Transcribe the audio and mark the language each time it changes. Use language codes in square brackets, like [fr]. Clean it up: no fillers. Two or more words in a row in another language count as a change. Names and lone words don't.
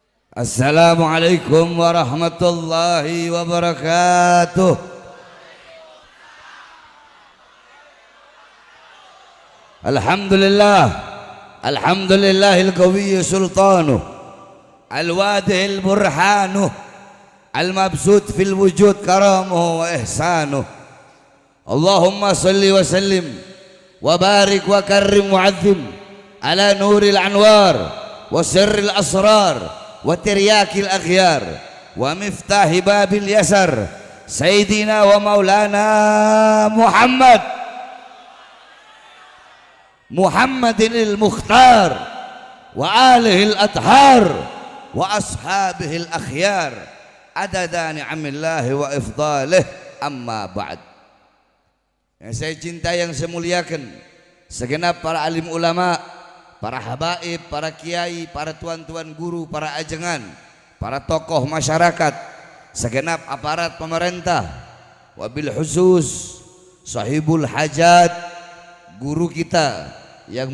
[ar] السلام عليكم ورحمة الله وبركاته. الحمد لله، الحمد لله القوي سلطانه، الواضح برهانه، المبسوط في الوجود كرمه وإحسانه. اللهم صل وسلم وبارك وكرم وعظم على نور الأنوار وسر الأسرار وترياق الأغيار ومفتاح باب اليسار سيدنا ومولانا محمد المختار وآله الأطهار وأصحابه الأخيار عدد نعم الله وإفضاله، أما بعد. [id] Yang saya cintai, yang saya muliakan, segenap para alim ulama, para habaib, para kiai, para tuan-tuan guru, para ajengan, para tokoh masyarakat, segenap aparat pemerintah, [ar] وبالخصوص صاحب الحاجة, [id] guru kita yang